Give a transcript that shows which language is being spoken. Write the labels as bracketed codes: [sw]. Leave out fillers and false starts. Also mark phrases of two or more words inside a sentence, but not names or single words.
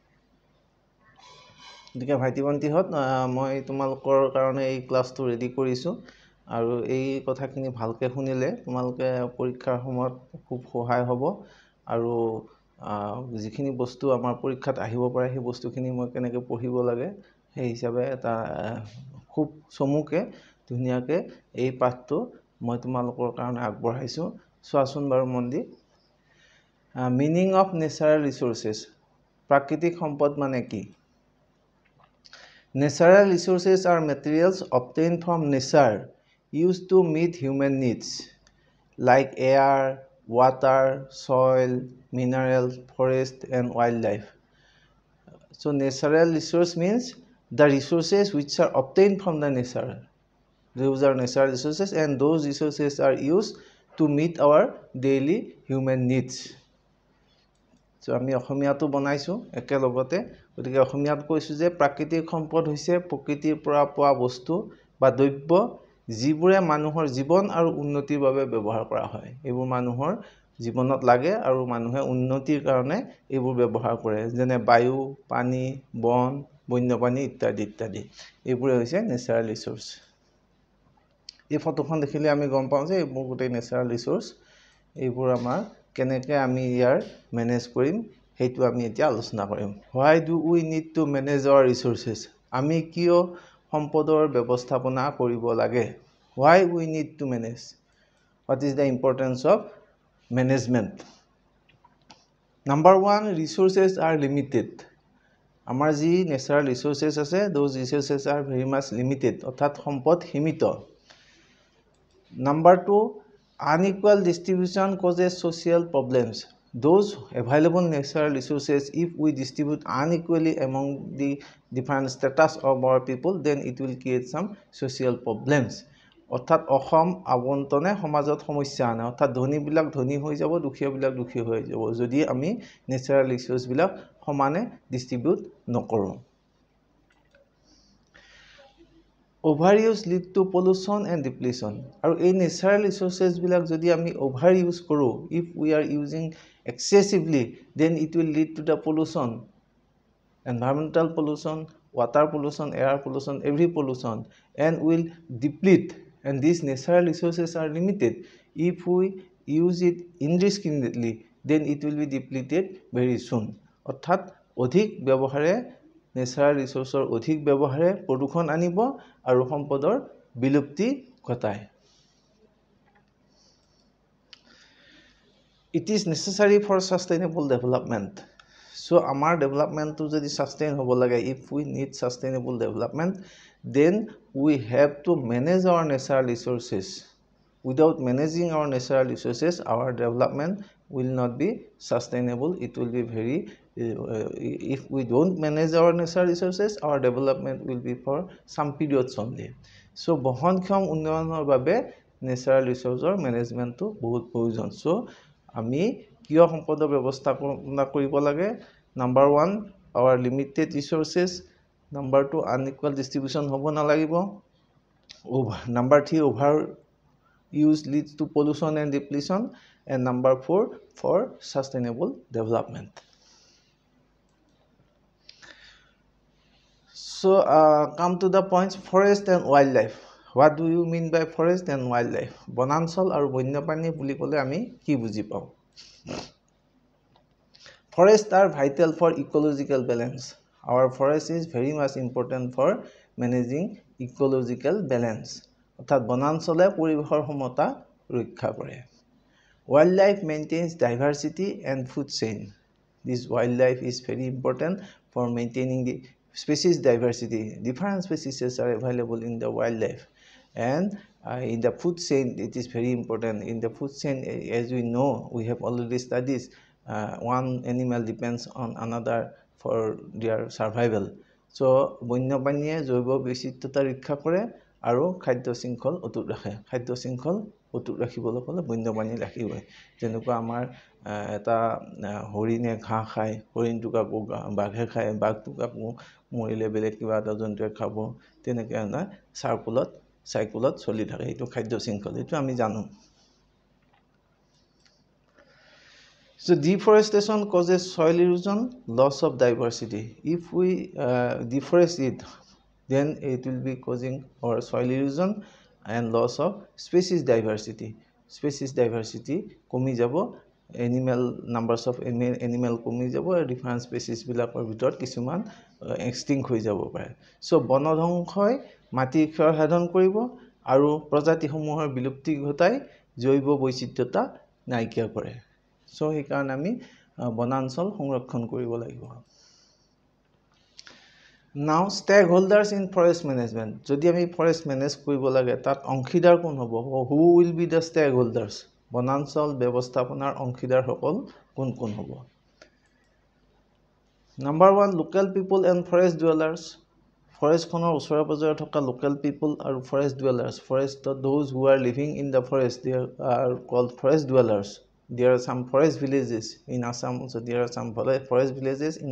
[as] গতিকে ভাইটি ভণ্টিহঁত মই তোমালোকৰ কাৰণে এই ক্লাছটো ৰেডি কৰিছোঁ আৰু এই কথাখিনি ভালকৈ শুনিলে তোমালোকে পৰীক্ষাৰ সময়ত খুব সহায় হ'ব আৰু যিখিনি বস্তু আমাৰ পৰীক্ষাত আহিব পাৰে সেই বস্তুখিনি মই কেনেকৈ পঢ়িব লাগে সেই হিচাপে এটা খুব চমুকৈ ধুনীয়াকৈ এই পাঠটো মই তোমালোকৰ কাৰণে আগবঢ়াইছোঁ। চোৱাচোন বাৰু মন দি। [en] meaning of natural resources, [as] প্ৰাকৃতিক সম্পদ মানে কি? [en] Natural resources are materials obtained from nature used to meet human needs like air, water, soil, minerals, forest and wildlife. So natural resource means the resources which are obtained from the nature. Those are natural resources and those resources are used to meet our daily human needs. [as] So আমি অসমীয়াটো বনাইছোঁ একেলগতে। গতিকে অসমীয়াত কৈছোঁ যে প্ৰাকৃতিক সম্পদ হৈছে প্ৰকৃতিৰ পৰা পোৱা বস্তু বা দ্ৰব্য যিবোৰে মানুহৰ জীৱন আৰু উন্নতিৰ বাবে ব্যৱহাৰ কৰা হয়। এইবোৰ মানুহৰ জীৱনত লাগে আৰু মানুহে উন্নতিৰ কাৰণে এইবোৰ ব্যৱহাৰ কৰে, যেনে বায়ু, পানী, বন, বন্যপ্ৰাণী ইত্যাদি ইত্যাদি। এইবোৰে হৈছে [en] natural resource. [as] এই ফটোখন দেখিলে আমি গম পাওঁ যে এইবোৰ গোটেই [en] natural resource. [as] এইবোৰ আমাৰ কেনেকৈ আমি ইয়াৰ মেনেজ কৰিম সেইটো আমি এতিয়া আলোচনা কৰিম। [en] Why do we need to manage our resources? [as] আমি কিয় সম্পদৰ ব্যৱস্থাপনা কৰিব লাগে? [en] Why we need to manage? What is the importance of management? Number 1, resources are limited. [as] আমাৰ যি [en] natural resources [as] আছে, [en] those resources are very much limited, [as] অৰ্থাৎ সম্পদ সীমিত। [en] Number 2, unequal distribution causes social problems. Those available natural resources, if we distribute unequally among the different status of our people, then it will create some social problems. [as] অৰ্থাৎ অসম আবণ্টনে সমাজত সমস্যা আনে, অৰ্থাৎ ধনীবিলাক ধনী হৈ যাব, দুখীয়াবিলাক দুখী হৈ যাব যদি আমি [en] natural resourceবিলাক [as] সমানে ডিষ্ট্ৰিবিউট নকৰোঁ। [en] over use lead to pollution and depletion. [as] আৰু এই [en] natural resourcesবিলাক [as] যদি আমি [en] over use [as] কৰোঁ, [en] if we are using excessively, then it will lead to the pollution, environmental pollution, water pollution, air pollution, every pollution, and will deplete. And these natural resources are limited. If we use it indiscriminately, then it will be depleted very soon. [as] অৰ্থাৎ অধিক ব্যৱহাৰে [en] natural resourceৰ [as] অধিক ব্যৱহাৰে প্ৰদূষণ আনিব আৰু সম্পদৰ বিলুপ্তি ঘটায়। [en] It is necessary for sustainable development. So our development to যদি sustainable লাগে, if we need sustainable development, then we have to manage our natural resources. Without managing our natural resources, our development will not be sustainable. It will be very, if we don't manage our natural resources, our development will be for some periods only. [as] So বহনক্ষম উন্নয়নৰ বাবে [en] natural resources management [as] to বহুত প্ৰয়োজন। So আমি কিয় সম্পদৰ ব্যৱস্থাপনা কৰিব লাগে? [en] Number 1, our limited resources. Number 2, unequal distribution [as] হ'ব নালাগিব। [en] Number 3, over use leads to pollution and depletion. And number 4, for sustainable development. So come to the points. Forest and wildlife. What do you mean by forest and wildlife? [as] বনাঞ্চল আৰু বন্যপ্ৰাণী বুলি ক'লে আমি কি বুজি পাওঁ? [en] Forests are vital for ecological balance. Our forest is very much important for managing ecological balance. [as] অৰ্থাৎ বনাঞ্চলে পৰিৱেশৰ সমতা ৰক্ষা কৰে। [en] Wildlife maintains diversity and food chain. This wildlife is very important for maintaining the species diversity. Different species are available in the wildlife. And in the food chain, it is very important. In the food chain, as we know, we have already studied, one animal depends on another for their survival. [as] So বন্যপ্ৰাণীয়ে জৈৱ বৈচিত্ৰ্যতা ৰক্ষা কৰে আৰু খাদ্য শৃংখল অটুট ৰাখে খাদ্য শৃংখল অটুট ৰাখিবলৈ হ'লে বন্যপ্ৰাণী ৰাখিবই যেনেকুৱা আমাৰ এটা হৰিণে ঘাঁহ খায় হৰিণটোক আকৌ বাঘে খায় বাঘটোক আকৌ মৰিলে বেলেগ কিবা এটা জন্তুৱে খাব তেনেকৈ আমাৰ চাইকুলত চলি থাকে এইটো খাদ্য শৃংখল এইটো আমি জানো [en] So deforestation causes soil erosion, loss of diversity. If we deforest it, then it will be causing our soil erosion and loss of species diversity. Species diversity [as] কমি যাব, [en] animal numbers of animal [as] কমি যাব, [en] different species [as] বিলাকৰ ভিতৰত কিছুমান extinct হৈ যাব পাৰে. So বনধ্বংসই মাটিৰ ক্ষয় সাধন কৰিব আৰু প্ৰজাতিসমূহৰ বিলুপ্তি ঘটাই জৈৱ বৈচিত্ৰ্যতা নাইকিয়া কৰে. So সেইকাৰণে আমি বনাঞ্চল সংৰক্ষণ কৰিব লাগিব [en] Now stakeholders in forest management [as] যদি আমি [en] forest manage [as] কৰিব লাগে তাত অংশীদাৰ কোন হ'ব [en] who will be the stakeholders [as] বনাঞ্চল ব্যৱস্থাপনাৰ অংশীদাৰ সকল কোন হ'ব [en] Number 1 local people and forest dwellers forest [as] খনৰ ওচৰে পাজৰে থকা [en] local people আৰু forest dwellers forest those who are living in the forest they are called forest dwellers There are some forest villages in Assam so there are some forest villages in